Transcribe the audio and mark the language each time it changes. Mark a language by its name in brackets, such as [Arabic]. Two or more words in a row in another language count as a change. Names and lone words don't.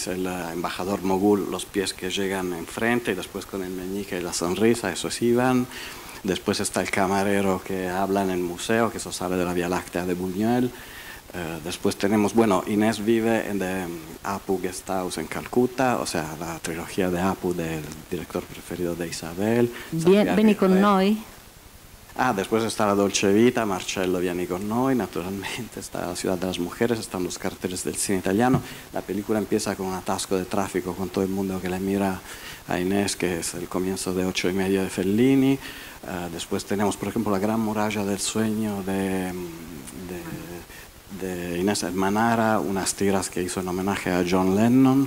[Spanish] El embajador mogul, los pies que llegan enfrente y después con el meñique y la sonrisa, eso es Iván. Después está el camarero que habla en el museo, que eso sale de la Vía Láctea de Buñuel. Después tenemos, bueno, Inés vive en Apu Guesthouse en Calcuta, o sea, la trilogía de Apu del director preferido de Isabel. [Italian] Vieni con noi. [Spanish] Ah, después está la Dolce Vita, Marcello [Italian] Vieni con noi, [Spanish] naturalmente está la Ciudad de las Mujeres, están los carteles del cine italiano. La película empieza con un atasco de tráfico, con todo el mundo que le mira a Inés, que es el comienzo de 8:30 de Fellini. Después tenemos, por ejemplo, la Gran Muralla del Sueño de Inés Manara, unas tiras que hizo en homenaje a John Lennon.